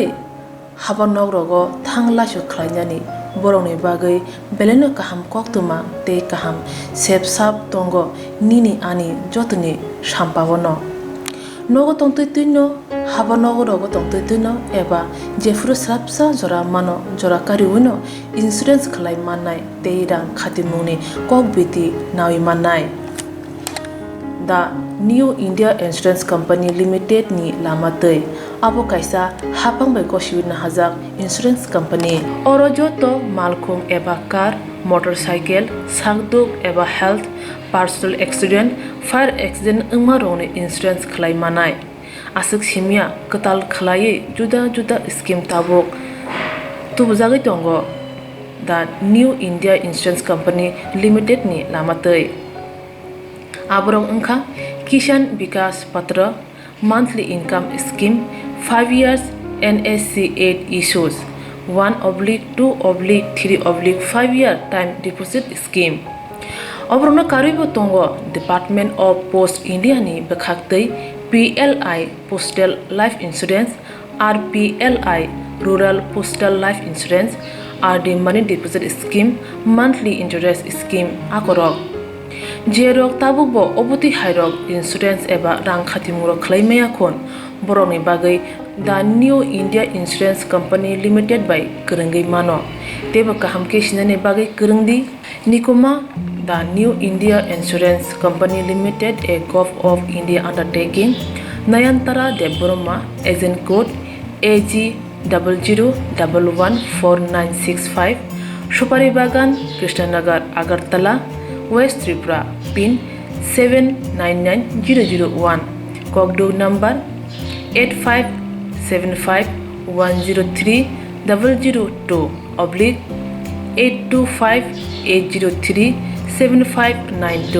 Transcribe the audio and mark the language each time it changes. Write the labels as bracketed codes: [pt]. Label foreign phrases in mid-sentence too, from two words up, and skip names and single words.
[brx] हाबा नगरगो थां लासु खलायनानै बर'नि बागै बेलेनो गाहाम कक्तुमा ते गाहाम सेब साब दंगो निनि आनि जतनि साम्पावनो नगो तंतुनो हाबा नगरगो तंतुनो एबा जेफुरु स्राबसा जरा मानो जरा कारिउनो इन्सुरेन्स खलाय माननाय ते रां खातिमुनि कक बिदि नावि माननाय दा निउ इंडिया इंश्योरेंस कंपनी लिमिटेड नि लामातै आबो कायसा हापांबाय गसिउना हाजाक [en] insurance company [brx] अरजतो मालखुम एबा [en] car motorcycle [brx] सागदुक एबा [en] health personal accident fire accident [brx] अंगमा रंनि इंश्योरेंस खलाय मानाय आसक सिमिया कताल खलायै जुदा जुदा स्कीम ताबक तुबजागै दंगो दा निउ इंडिया इंश्योरेंस कंपनी लिमिटेड नि लामातै आबरं अंखा किसान विकास पत्र [en] monthly income scheme 5 years NSC 8 issues 1/2/3/5 year time deposit scheme [brx] अब्रनो कारिबो तंगो [en] Department of Post India [brx] नि बखाक्तै [en] PLI postal life insurance RPLI rural postal life insurance RD money deposit scheme monthly interest scheme [brx] आकरक जेरक ताबुबो अबति हाइरक [en] इंश्योरेंस एबा [brx] रां खातिमुरो खलायमाया खन बर'नि बागै दा निउ इंडिया इंश्योरेंस कंपनी लिमिटेड बाय गोरोंगै मानो तेबो गाहामके सिनानै बागै गोरोंदि निकुमा दा निउ इंडिया इंश्योरेंस कंपनी लिमिटेड [en] a Gov of India undertaking [brx] नयनतारा देबबर्मा [en] agent code [brx] AG00114965 सुपारी बागान कृष्णनगर अगरतला वेस्ट त्रिपुरा पिन 799001 ककडू नंबर 8575103002 825-803-7592.